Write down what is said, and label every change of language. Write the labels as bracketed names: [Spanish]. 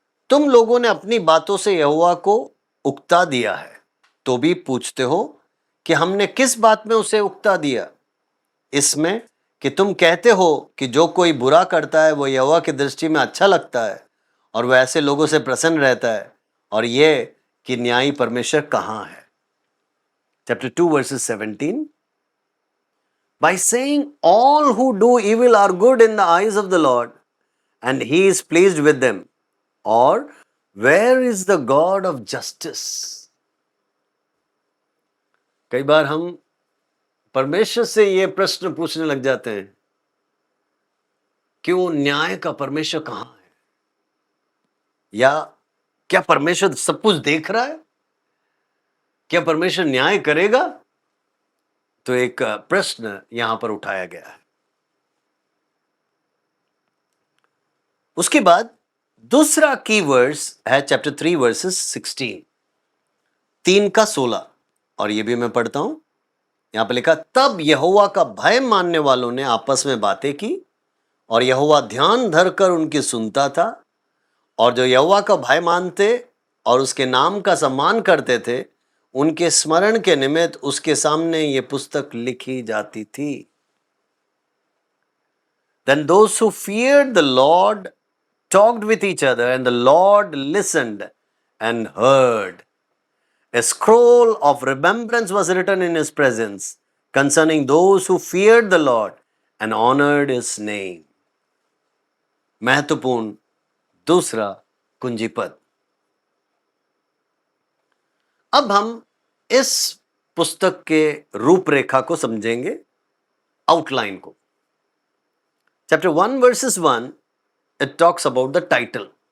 [Hindi] तुम लोगों ने अपनी बातों से यहोवा को उकता दिया है, तो भी पूछते हो कि हमने किस बात में उसे उकता दिया? इसमें कि तुम कहते हो कि जो कोई बुरा करता है वो यहोवा की दृष्टि में अच्छा लगता है और वह ऐसे लोगों से प्रसन्न रहता है, और यह कि न्यायी परमेश्वर कहां है। [English] Chapter 2 verses 17, by saying all who do evil are good in the eyes of the Lord and he is pleased with them, or where is the God of justice? [Hindi] कई बार हम परमेश्वर से ये प्रश्न पूछने लग जाते हैं कि वो न्याय का परमेश्वर कहां है, या क्या परमेश्वर सब कुछ देख रहा है, क्या परमेश्वर न्याय करेगा? तो एक प्रश्न यहां पर उठाया गया है। उसके बाद दूसरा की वर्स है चैप्टर 3 वर्सेस 16, 3 का 16, और ये भी मैं पढ़ता हूं। यहां पर लिखा, तब यहोवा का भय मानने वालों ने आपस में बातें की और यहोवा ध्यान धरकर उनकी सुनता था, और जो यहोवा का भय मानते और उसके नाम का सम्मान करते थे उनके स्मरण के निमित्त उसके सामने ये पुस्तक लिखी जाती थी। [English] Then those who feared the Lord talked with each other, and the Lord listened and heard. A scroll of remembrance was written in his presence concerning those who feared the Lord and honored his name. [Hindi] महत्वपूर्ण दूसरा कुंजीपद। अब हम इस पुस्तक के रूपरेखा को समझेंगे, आउटलाइन को। [English] Chapter 1 versus 1, it talks about the title.